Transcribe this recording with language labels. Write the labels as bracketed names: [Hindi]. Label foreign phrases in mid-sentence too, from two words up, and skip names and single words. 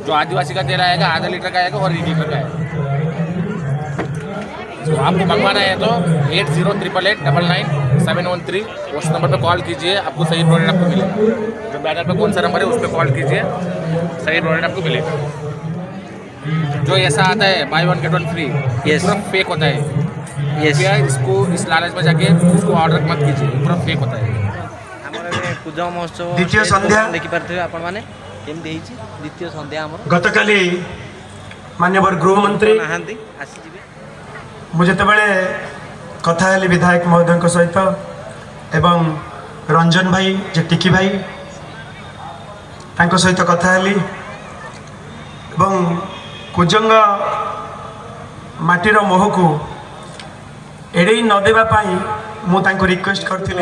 [Hindi] जो आदिवासी का तेल आएगा आधा लीटर का आएगा और 1 लीटर का आएगा। तो आपको मंगवाना है तो 808888999713 उस नंबर पर कॉल कीजिए, आपको सही प्रोडक्ट आपको मिलेगा। जो बैनर पर कौन सा नंबर है उस पर कॉल कीजिए, सही प्रोडक्ट आपको मिलेगा। जो ऐसा आता है [English] buy one get one free, Yes. [Hindi] पूरा फेक होता है। [English] Yes. [Hindi] कृपया इसको इस लालच में जाके इसको ऑर्डर मत कीजिए, पूरा फेक होता है। [Odia] ଆମର ଏବେ ପୂଜା ମହୋତ୍ସବ ଦ୍ୱିତୀୟ stage ସନ୍ଧ୍ୟା। program ଦେଖିପାରୁଥିବେ ଆପଣମାନେ କେମିତି ହେଇଛି ଦ୍ୱିତୀୟ ସନ୍ଧ୍ୟା ଆମର ଗତକାଲି ମାନ୍ୟବର ଗୃହମନ୍ତ୍ରୀ ନାହାନ୍ତି ଆସିଯିବେ। ମୁଁ ଯେତେବେଳେ କଥା ହେଲି ବିଧାୟକ ମହୋଦୟଙ୍କ ସହିତ ଏବଂ ରଞ୍ଜନ ଭାଇ ଯେ ଟିକି ଭାଇ ତାଙ୍କ ସହିତ କଥା ହେଲି ଏବଂ କୁଜଙ୍ଗ ମାଟିର ମୋହକୁ ଏଡ଼େଇ ନ ଦେବା ପାଇଁ ମୁଁ ତାଙ୍କୁ ରିକ୍ୱେଷ୍ଟ କରିଥିଲି।